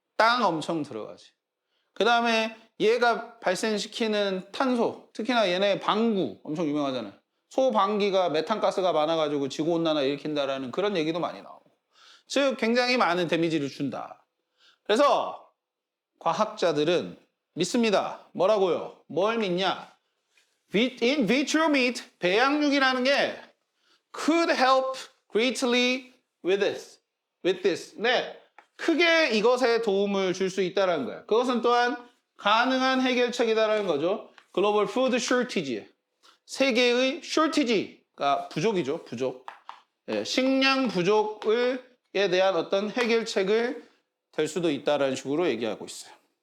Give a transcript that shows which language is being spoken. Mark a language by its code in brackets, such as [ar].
[ko] 땅 엄청 들어가지. 그 다음에 얘가 발생시키는 탄소, 특히나 얘네 방구 엄청 유명하잖아요. 소방기가 메탄가스가 많아가지고 지구온난화 일으킨다라는 그런 얘기도 많이 나오고, 즉 굉장히 많은 데미지를 준다. 그래서 과학자들은 믿습니다. 뭐라고요? 뭘 믿냐? [en] In vitro meat, [ko] 배양육이라는 게 [en] could help greatly with this. [ko] 네, 크게 이것에 도움을 줄 수 있다는 거예요. 그것은 또한 가능한 해결책이다라는 거죠. 글로벌 푸드 쇼티지, 세계의 shortage가 부족이죠. 부족. 예, 식량 부족에 대한 어떤 해결책을 될 수도 있다라는 식으로 얘기하고 있어요.